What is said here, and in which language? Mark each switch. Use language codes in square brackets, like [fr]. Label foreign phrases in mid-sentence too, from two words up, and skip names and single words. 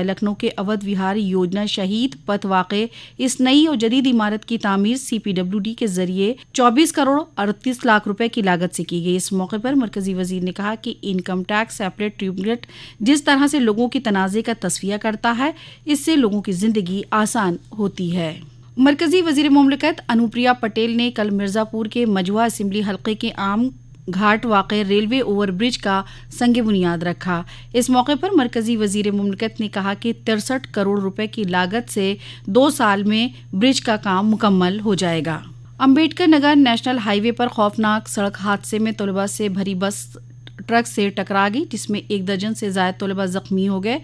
[ur] لکھنؤ کے اودھ وہار یوجنا شہید پتھ واقع اس نئی اور جدید عمارت کی تعمیر CPWD کے ذریعے 24 کروڑ 38 لاکھ روپے کی لاگت سے کی گئی۔ اس موقع پر مرکزی وزیر نے کہا کہ انکم ٹیکس اپیلیٹ ٹریبونل جس طرح سے لوگوں کی تنازع کا تصفیہ کرتا ہے، اس سے لوگوں کی زندگی آسان ہوتی ہے۔ مرکزی وزیر مملکت انوپریا پٹیل نے کل مرزا پور کے مجوہ اسمبلی حلقے کے عام گھاٹ واقع [en] railway over bridge [ur] کا سنگ بنیاد رکھا۔ اس موقع پر مرکزی وزیر مملکت نے کہا کہ 63 کروڑ روپے کی لاگت سے 2 سال میں برج کا کام مکمل ہو جائے گا۔ امبیڈکر نگر [en] national highway [ur] پر خوفناک سڑک حادثے میں طلباء سے بھری بس ٹرک سے ٹکرا گئی، جس میں 1 درجن سے زائد طلباء زخمی ہو گئے۔